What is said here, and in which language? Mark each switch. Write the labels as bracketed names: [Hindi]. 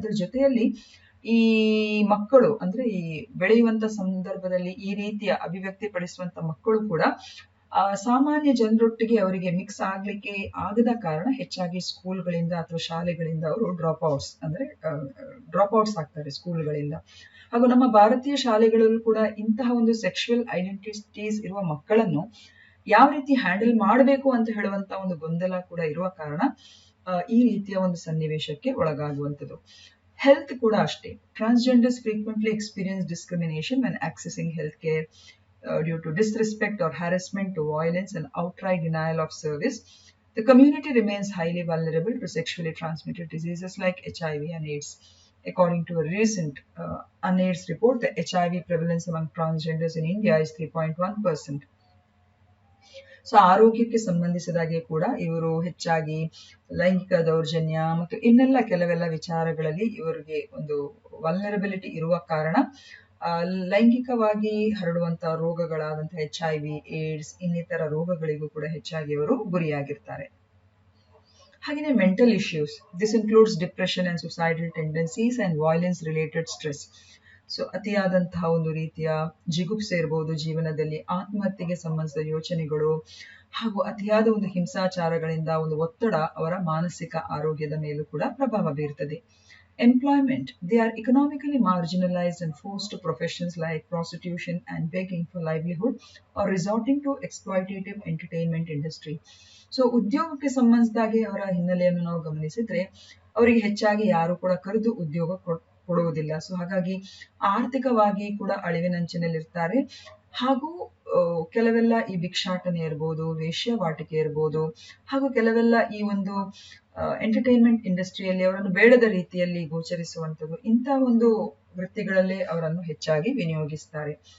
[Kannada] ಅದರ ಜೊತೆಯಲ್ಲಿ ಈ ಮಕ್ಕಳು ಅಂದ್ರೆ ಈ ಬೆಳೆಯುವಂತ ಸಂದರ್ಭದಲ್ಲಿ ಈ ರೀತಿಯ ಅಭಿವ್ಯಕ್ತಿಪಡಿಸುವಂತ ಮಕ್ಕಳು ಕೂಡ ಸಾಮಾನ್ಯ ಜನರೊಟ್ಟಿಗೆ ಅವರಿಗೆ ಮಿಕ್ಸ್ ಆಗ್ಲಿಕ್ಕೆ ಆಗದ ಕಾರಣ ಹೆಚ್ಚಾಗಿ ಸ್ಕೂಲ್ಗಳಿಂದ ಅಥವಾ ಶಾಲೆಗಳಿಂದ ಅವರು ಡ್ರಾಪ್ ಔಟ್ಸ್ ಆಗ್ತಾರೆ ಸ್ಕೂಲ್ಗಳಿಂದ. ಹಾಗೂ ನಮ್ಮ ಭಾರತೀಯ ಶಾಲೆಗಳಲ್ಲೂ ಕೂಡ ಇಂತಹ ಒಂದು ಸೆಕ್ಷುವಲ್ ಐಡೆಂಟಿಟೀಸ್ ಇರುವ ಮಕ್ಕಳನ್ನು ಯಾವ ರೀತಿ ಹ್ಯಾಂಡಲ್ ಮಾಡಬೇಕು ಅಂತ ಹೇಳುವಂತ ಒಂದು ಗೊಂದಲ ಕೂಡ ಇರುವ ಕಾರಣ ಈ ರೀತಿಯ ಒಂದು ಸನ್ನಿವೇಶಕ್ಕೆ ಒಳಗಾಗುವಂಥದ್ದು. ಹೆಲ್ತ್ ಕೂಡ ಅಷ್ಟೇ. [English] Transgenders frequently experience discrimination when accessing health care due to disrespect or harassment, to violence and outright denial of service. The community remains highly vulnerable to sexually transmitted diseases like HIV and AIDS. According to a recent UNAIDS report, the HIV prevalence among transgenders in India is 3.1%. [Kannada] So ಆರೋಗ್ಯಕ್ಕೆ ಸಂಬಂಧಿಸಿದಾಗೆ ಕೂಡ ಇವರು ಹೆಚ್ಚಾಗಿ ಲೈಂಗಿಕ ದೌರ್ಜನ್ಯ ಮತ್ತು ಇನ್ನೆಲ್ಲ ಕೆಲವೆಲ್ಲ ವಿಚಾರಗಳಲ್ಲಿ ಇವರಿಗೆ ಒಂದು ವಲ್ನರಬಿಲಿಟಿ ಇರುವ ಕಾರಣ ಲೈಂಗಿಕವಾಗಿ ಹರಡುವಂತಹ ರೋಗಗಳಾದಂತಹ HIV, ಏಡ್ಸ್ ಇನ್ನಿತರ ರೋಗಗಳಿಗೂ ಕೂಡ ಹೆಚ್ಚಾಗಿ ಅವರು ಗುರಿಯಾಗಿರ್ತಾರೆ. [English] ಹಾಗೆಯೇ mental issues. This includes depression and suicidal tendencies and violence related stress. [Kannada] So ಅತಿಯಾದಂತಹ ಒಂದು ರೀತಿಯ ಜಿಗುಪ್ಸೆ ಇರಬಹುದು ಜೀವನದಲ್ಲಿ, ಆತ್ಮಹತ್ಯೆಗೆ ಸಂಬಂಧಿಸಿದ ಯೋಚನೆಗಳು ಹಾಗೂ ಅತಿಯಾದ ಒಂದು ಹಿಂಸಾಚಾರಗಳಿಂದ ಒಂದು ಒತ್ತಡ ಅವರ ಮಾನಸಿಕ ಆರೋಗ್ಯದ ಮೇಲೂ ಕೂಡ ಪ್ರಭಾವ ಬೀರ್ತದೆ. [English] Employment. They are economically marginalized and forced to professions like prostitution and begging for livelihood or resorting to exploitative entertainment industry. [Kannada] So ಉದ್ಯೋಗಕ್ಕೆ ಸಂಬಂಧಿಸಿದಾಗೆ ಅವರ ಹಿನ್ನೆಲೆಯನ್ನು ನಾವು ಗಮನಿಸಿದ್ರೆ ಅವರಿಗೆ ಹೆಚ್ಚಾಗಿ ಯಾರು ಕೂಡ ಕರೆದು ಉದ್ಯೋಗ ಕೊಡುವುದಿಲ್ಲ. ಸೊ ಹಾಗಾಗಿ ಆರ್ಥಿಕವಾಗಿ ಕೂಡ ಅಳಿವಿನಂಚಿನಲ್ಲಿರ್ತಾರೆ. ಹಾಗೂ ಕೆಲವೆಲ್ಲ ಈ ಭಿಕ್ಷಾಟನೆ ಇರ್ಬೋದು, ವೇಶ್ಯಾವಾಟಿಕೆ ಇರ್ಬೋದು, ಹಾಗೂ ಕೆಲವೆಲ್ಲ ಈ ಒಂದು ಎಂಟರ್ಟೈನ್ಮೆಂಟ್ ಇಂಡಸ್ಟ್ರಿಯಲ್ಲಿ ಅವರನ್ನು ಬೇಡದ ರೀತಿಯಲ್ಲಿ ಗೋಚರಿಸುವಂಥದ್ದು, ಇಂಥ ಒಂದು ವೃತ್ತಿಗಳಲ್ಲೇ ಅವರನ್ನು ಹೆಚ್ಚಾಗಿ ವಿನಿಯೋಗಿಸ್ತಾರೆ.